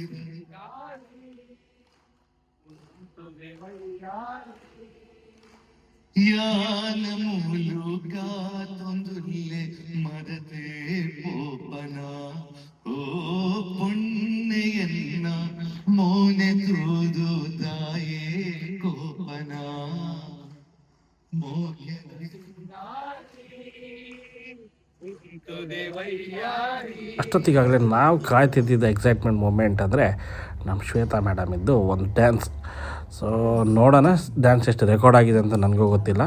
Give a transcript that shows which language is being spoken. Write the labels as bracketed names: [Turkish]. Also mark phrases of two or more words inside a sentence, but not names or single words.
[Tulu] ಯಾನ ಮುಲುಕ ತೊಂದುಲ್ಲೆ ಮದತೆ ಪೋಪನ ಓ ಪುಣ್ಯೆಯನ್ನ ಮೋನೆ ತೂದು ದಾಯೇ ಕೋಪನ [Kannada] ಅಷ್ಟೊತ್ತಿಗಾಗಲೇ ನಾವು ಕಾಯ್ತಿದ್ದಿದ್ದ [English] excitement moment [Kannada] ಅಂದರೆ ನಮ್ಮ ಶ್ವೇತಾ ಮೇಡಮ್ ಇದ್ದು ಒಂದು ಡ್ಯಾನ್ಸ್. ಸೊ ನೋಡೋಣ ಡ್ಯಾನ್ಸ್ ಎಷ್ಟು ರೆಕಾರ್ಡ್ ಆಗಿದೆ ಅಂತ ನನಗೂ ಗೊತ್ತಿಲ್ಲ.